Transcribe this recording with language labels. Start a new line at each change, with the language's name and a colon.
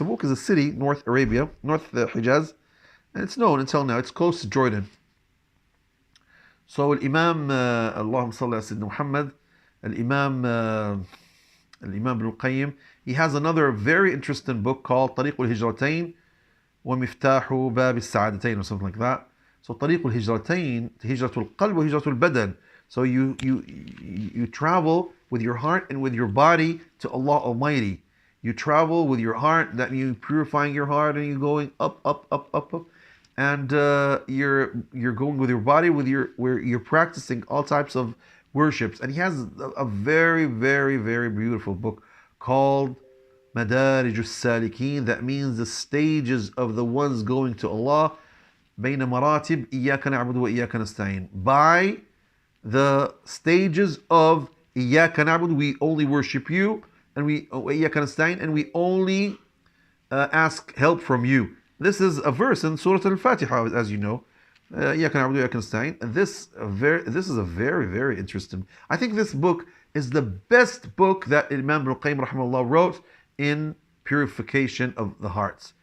English: Tabuk is a city, North Arabia, North Hijaz, and it's known until now. It's close to Jordan. So Imam, Allahumma salli ala Sayyidina Muhammad, Imam Ibn al-Qayyim, he has another very interesting book called
Arabic: طريق الهجرتين ومفتاح باب السعادتين,
English: or something like that. So
Arabic: طريق الهجرتين, هجرة القلب وهجرة البدن.
English: So you travel with your heart and with your body to Allah Almighty. You travel with your heart, that means purifying your heart, and you're going up, and you're going with your body, where you're practicing all types of worships. And he has a very, very, very beautiful book called Madarij al-Salikin. That means the stages of the ones going to Allah.
Arabic: بين مراتب إياك نعبد وإياك نستعين.
English: By the stages of
Arabic: إياك نعبد,
English: we only worship you, and
Arabic: وإياك نستعين,
English: and we only ask help from you. This is a verse in Surah Al-Fatiha, as you know.
Arabic: إياك نعبد وإياك نستعين.
English: And this is a very, very interesting. I think this book is the best book that Imam Ibn al-Qayyim rahimahullah wrote in purification of the hearts.